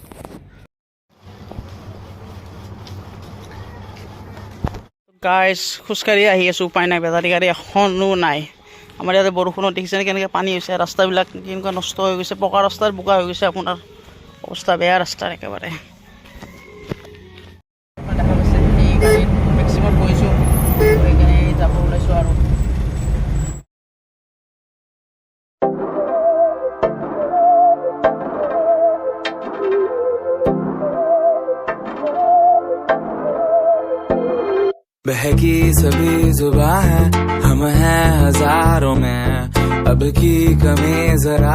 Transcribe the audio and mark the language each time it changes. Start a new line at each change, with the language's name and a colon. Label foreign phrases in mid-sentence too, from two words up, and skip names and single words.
Assamese: গাইজ খোজকাঢ়ি আহি আছোঁ উপায় নাই বেটাৰী গাড়ী এখনো নাই আমাৰ ইয়াতে বৰষুণত দেখিছেনে কেনেকৈ পানী হৈছে ৰাস্তাবিলাক কেনেকুৱা নষ্ট হৈ গৈছে পকা ৰাস্তাৰ বোকা হৈ গৈছে আপোনাৰ অৱস্থা বেয়া ৰাস্তাৰ একেবাৰে দেখা পাইছে এই গাড়ীত মেক্সিমাম গৈছোঁ সেইকাৰণে যাব ওলাইছোঁ আৰু
Hindi: बहकी सभी जुबां है हम हैं हजारों में अब की कमी जरा